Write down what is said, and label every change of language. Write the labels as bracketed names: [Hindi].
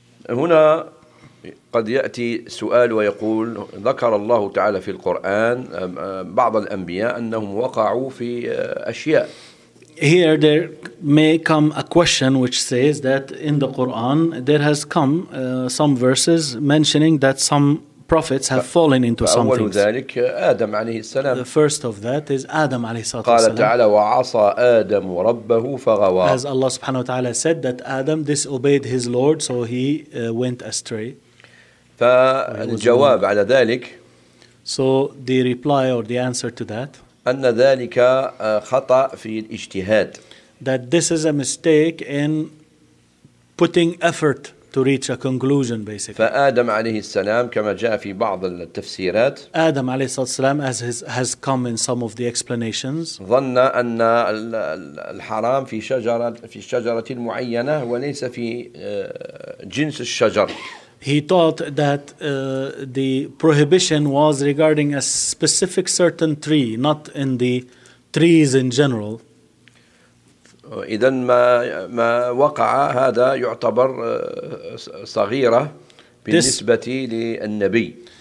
[Arabic] هنا قد يأتي سؤال ويقول ذكر الله تعالى في القرآن بعض الأنبياء أنهم وقعوا في أشياء. [English] Here there may come a question which says that in the Quran there has come some verses mentioning that some prophets have fallen into some things. [Arabic] فأول ذلك آدم عليه السلام. [English] The first of that is Adam [Arabic] عليه الصلاة والسلام. قال تعالى وعصى آدم ربه فغوى. [English] As Allah [Arabic] سبحانه وتعالى [English] said that Adam disobeyed his Lord, so he went astray. [Arabic] فالجواب على ذلك. [English] So the reply or the answer to that. [Arabic] أن ذلك خطأ في الاجتهاد. [English] That this is a mistake in putting effort to reach a conclusion basically. [Arabic] فآدم عليه السلام كما جاء في بعض التفسيرات. [English] آدم [Arabic] عليه الصلاة والسلام [English] as has come in some of the explanations. [Arabic] ظن أن الحرام في شجرة معينة وليس في جنس الشجر. [English] He thought that the prohibition was regarding a specific certain tree, not in the trees in general. [Arabic] إذن ما وقع هذا يعتبر صغيرة بالنسبة للنبي.